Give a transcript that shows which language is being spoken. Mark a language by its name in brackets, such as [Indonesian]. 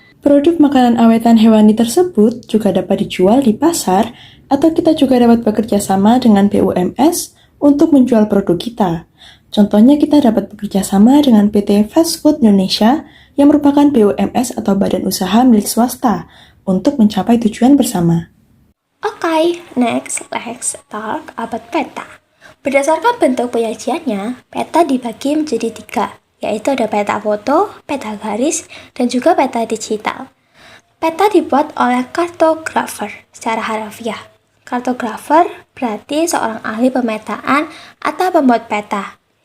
[Indonesian] Produk makanan awetan hewani tersebut juga dapat dijual di pasar atau kita juga dapat bekerja sama dengan BUMS untuk menjual produk kita. Contohnya kita dapat bekerja sama dengan PT Fast Food Indonesia yang merupakan BUMS atau badan usaha milik swasta untuk mencapai tujuan bersama. [English] Oke, next let's talk about peta. [Indonesian] Berdasarkan bentuk penyajiannya, peta dibagi menjadi 3, yaitu ada peta foto, peta garis, dan juga peta digital. Peta dibuat oleh kartografer secara harfiah. Kartografer berarti seorang ahli pemetaan atau pembuat peta.